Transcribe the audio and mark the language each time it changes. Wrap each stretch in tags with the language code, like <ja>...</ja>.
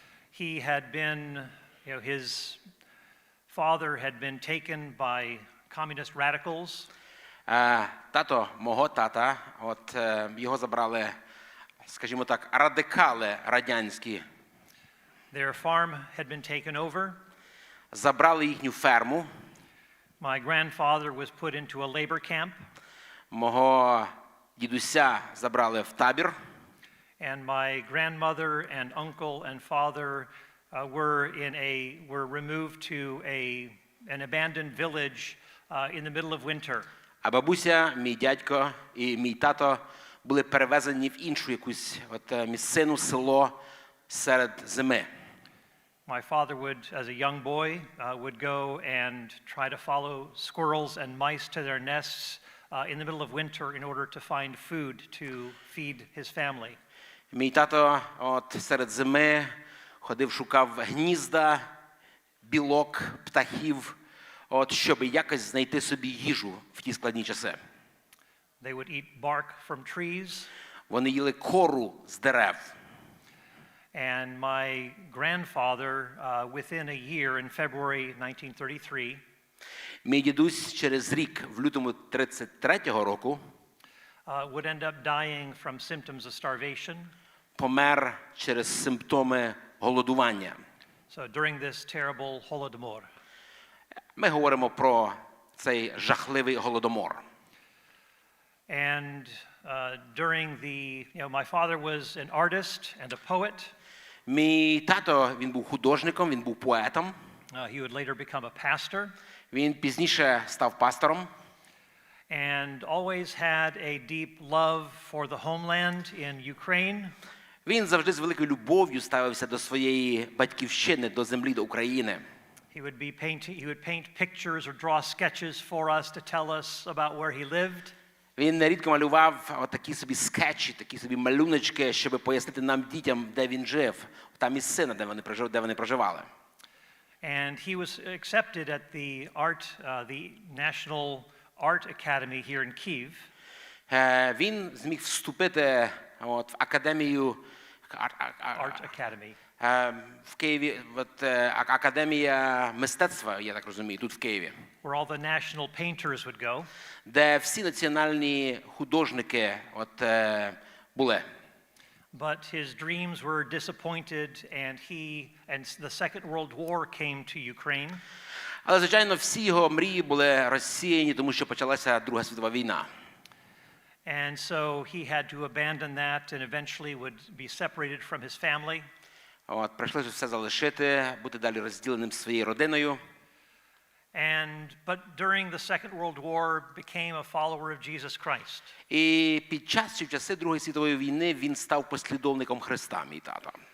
<en>He had been, his father had been taken by communist radicals.</en> <uk>Тато мого тата, його забрали, скажімо так, радикали радянські.</uk> <en>Their farm had been taken over.</en> <uk>Забрали їхню ферму.</uk> <en>My grandfather was put into a labor camp.</en> <uk>Мого дідуся забрали в табір.</uk> <en>And my grandmother and uncle and father were removed to an abandoned village in the middle of winter.</en> <uk>А бабуся, мій дядько і мій тато були перевезені в іншу якусь місцину, село серед зими.</uk> <en>My father would, as a young boy, would go and try to follow squirrels and mice to their nests in the middle of winter in order to find food to feed his family.</en> <uk>Мій тато серед зими ходив, шукав гнізда, білок, птахів, щоб якось знайти собі їжу в ті складні часи.</uk> <en>They would eat bark from trees.</en> <uk>Вони їли кору з дерев.</uk> <en>And my grandfather, within a year, in February 1933,</en> <uk>мій дідусь через рік, в лютому 33-го року,</uk> <en>would end up dying from symptoms of starvation.</en> <uk>Помер через симптоми голодування.</uk> <en>So during this terrible Holodomor.</en> <uk>Ми говоримо про цей жахливий голодомор.</uk> <en>And during my father was an artist and a poet.</en> <uk>Мій тато, він був художником, він був поетом.</uk> <en>He would later become a pastor.</en> <uk>Він пізніше став пастором.</uk> <en>And always had a deep love for the homeland in Ukraine.</en> <uk>Він завжди з великою любов'ю ставився до своєї батьківщини, до землі, до України.</uk> <en>He would paint pictures or draw sketches for us to tell us about where he lived.</en> <uk>Він нерідко малював такі собі скетчі, такі собі малюночки, щоб пояснити нам, дітям, де він жив, та місцина, де вони проживали.</uk> <en>And he was accepted at the National Art Academy here in Kyiv.</en> <uk>Він зміг вступити в академію</uk> <en>Art Academy.</en> <uk>В Києві, академія мистецтва, я так розумію, тут в Києві.</uk> <en>Where all the national painters would go.</en> <uk>Де всі національні художники були.</uk> <en>But his dreams were disappointed and the Second World War came to Ukraine.</en> <uk>Але, звичайно, всі його мрії були розсіяні, тому що почалася Друга світова війна.</uk> <en>And so he had to abandon that and eventually would be separated from his family.</en> <uk>Прийшлося все залишити, бути далі розділеним своєю родиною.</uk> <en>But during the Second World War became a follower of Jesus Christ.</en> <uk>І під час часи Другої світової війни він став послідовником Христа, мій тато.</uk>